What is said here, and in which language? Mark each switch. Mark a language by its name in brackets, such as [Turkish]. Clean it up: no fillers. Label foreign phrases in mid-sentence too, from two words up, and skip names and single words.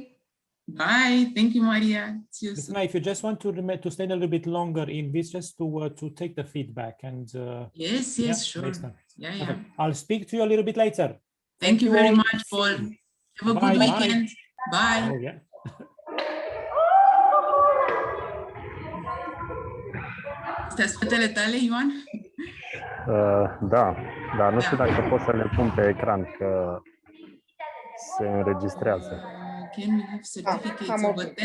[English] Bye. Thank you, Maria. See you Listen, soon. if you just want to stay a little bit longer in this, just to take the feedback and Yes, yeah, sure. next time. Yeah. Perfect. I'll speak to you a little bit later. Thank you very all. much, Paul. Have a Bye, good bye. weekend. Bye. Oh, yeah. [Romanian] Astea spatele tale, Ioan? Da, dar nu știu dacă pot să le pun pe ecran, că se înregistrează. [English] Can we have certificates of attendance?